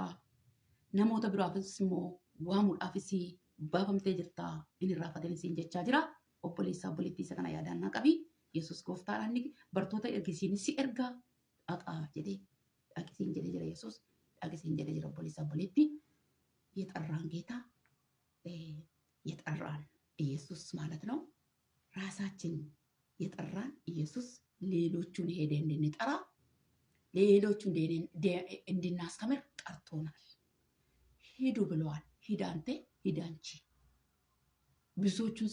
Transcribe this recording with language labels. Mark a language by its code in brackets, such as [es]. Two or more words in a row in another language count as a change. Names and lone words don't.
[om] Namoota biraafis immoo waamuudhaafis baafamtee jirtaa. Inni irraafatanii siin jechaa jira. Obboleessaa obboleettii isa kana yaadannaa qabi. Yesuus gooftaadhaan ni bartoota ergisiinis si ergaa dhaqaa jedhee dhaqisiin jedhee jira Yesuus. Dhaqisiin jedhee jira obboleessaa obboleettii. [am] የጠራን ጌታ የጠራን ኢየሱስ ማለት ነው። ራሳችን የጠራን ኢየሱስ ሌሎቹን ሄደ እንድንጠራ ሌሎቹን እንድናስተምር ጠርቶናል። ሂዱ ብለዋል። ሂድ አንተ ሂድ አንቺ። ብዙዎቹን